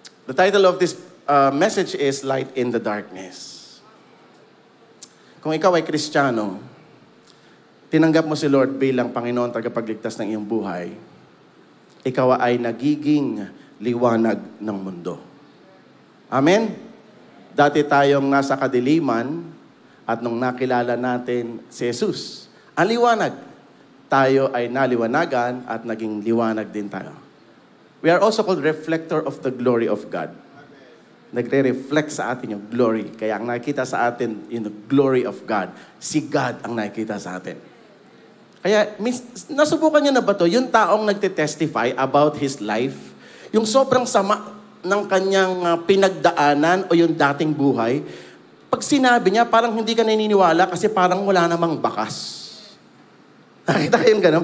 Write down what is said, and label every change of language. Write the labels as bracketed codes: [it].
[en] The title of this message is Light in the Darkness. [tl] Kung ikaw ay Kristiyano, tinanggap mo si Lord bilang Panginoon tagapagligtas ng iyong buhay, ikaw ay nagiging liwanag ng mundo. Amen? Dati tayong nasa kadiliman at nung nakilala natin si Jesus, ang liwanag, tayo ay naliwanagan at naging liwanag din tayo. [en] We are also called reflector of the glory of God. [tl] Nagre-reflect sa atin yung glory. Kaya ang nakikita sa atin, yung glory of God. Si God ang nakikita sa atin. Kaya, nasubukan niyo na ba to? Yung taong nagte-testify about his life, yung sobrang sama ng kanyang pinagdaanan o yung dating buhay, pag sinabi niya, parang hindi ka naniniwala kasi parang wala namang bakas. Nakita yung gano'n?